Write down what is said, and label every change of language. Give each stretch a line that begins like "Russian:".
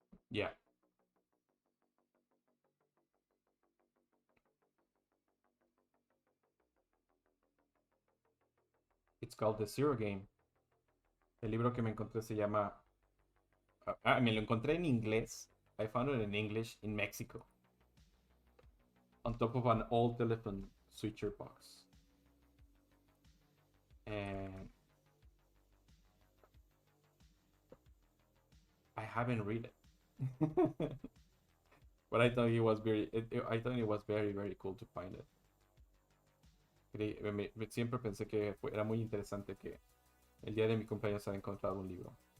English: Yeah, it's called The Zero Game.
Spanish: El libro que me encontré se llama. Me lo encontré en inglés.
English: I found it in English in Mexico. On top of an old telephone switcher box. And I haven't read it. But I thought I thought it was very, very cool to find it.
Spanish: Siempre pensé que era muy interesante que el día de mi cumpleaños haya encontrado un libro.